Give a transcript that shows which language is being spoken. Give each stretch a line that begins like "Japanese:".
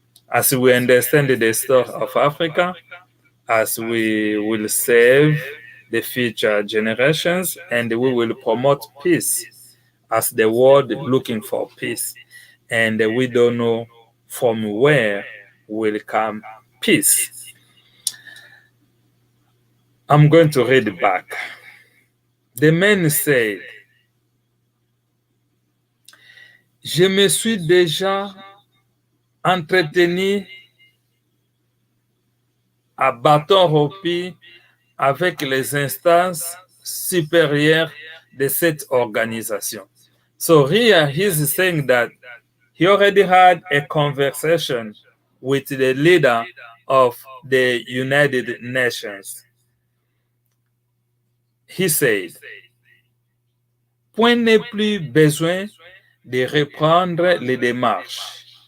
English: as we understand the story of Africa, as we will save the future generations, and we will promote peace as the world looking for peace. And we don't know from where will come peace. I'm going to read back. The man said,
French: je me suis déjà entretenu à bâton rompu avec les instances supérieures de cette organisation.
English: So here he's saying that he already had a conversation with the leader of the United Nations. He said,
French: point n'est plus besoin de reprendre les démarches.